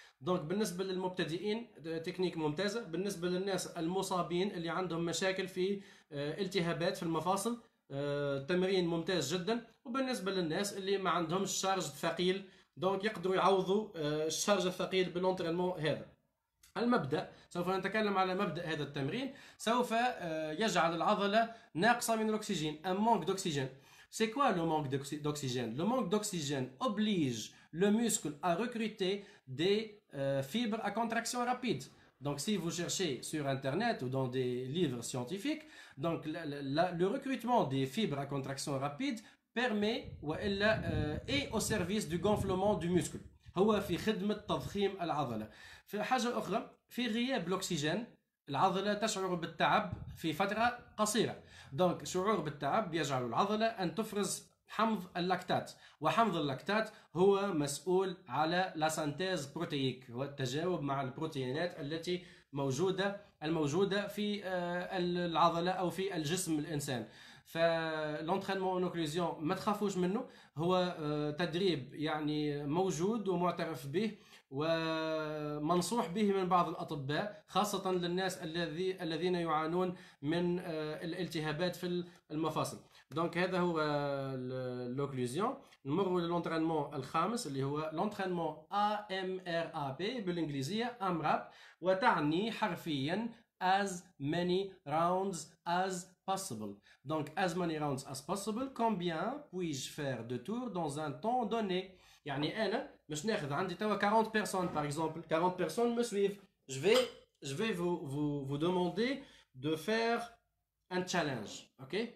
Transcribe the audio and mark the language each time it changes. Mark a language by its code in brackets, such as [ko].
[ar] دونك بالنسبه للمبتدئين تكنيك ممتازه، بالنسبه للناس المصابين اللي عندهم مشاكل في التهابات في المفاصل تمرين ممتاز جدا، وبالنسبه للناس اللي ما عندهمش شارج ثقيل دونك يقدروا يعوضوا الشارج الثقيل بالونترينمون هذا. المبدأ سوف نتكلم على مبدأ هذا التمرين، سوف يجعل العضلة ناقصة من الأكسجين، [fr] un manque d'oxygène. C'est quoi le manque d'oxygène? Le manque d'oxygène oblige le muscle à recruter des fibres à contraction rapide. Donc si vous cherchez sur internet ou dans des livres scientifiques, donc le recrutement des fibres à contraction rapide permet est au service du gonflement du muscle. [ar] هو في خدمة تضخيم العضلة. في حاجة أخرى، في غياب الأكسجين العضلة تشعر بالتعب في فترة قصيرة. دونك شعور بالتعب يجعل العضلة أن تفرز حمض اللاكتات، وحمض اللاكتات هو مسؤول على لا سانتيز بروتييك، هو التجاوب مع البروتينات التي الموجودة في العضلة أو في الجسم الإنسان. فالونترينمون اون اوكلوزيون ما تخافوش منه، هو تدريب يعني موجود ومعترف به ومنصوح به من بعض الأطباء، خاصة للناس الذين يعانون من الالتهابات في المفاصل. دونك هذا هو لوكلوزيون. نمر للونترينمون الخامس اللي هو لونترينمون AMRAP بالإنجليزية AMRAP، وتعني حرفيا [en] as many rounds as possible. [fr] Donc [en] as many rounds as possible, [fr] combien puis-je faire de tours dans un temps donné. [ar] يعني أنا مش ناخذ عندي توا 40 [fr] personnes par exemple, [ar] 40 [fr] personnes me suivent. Je vais vous demander de faire un challenge, ok?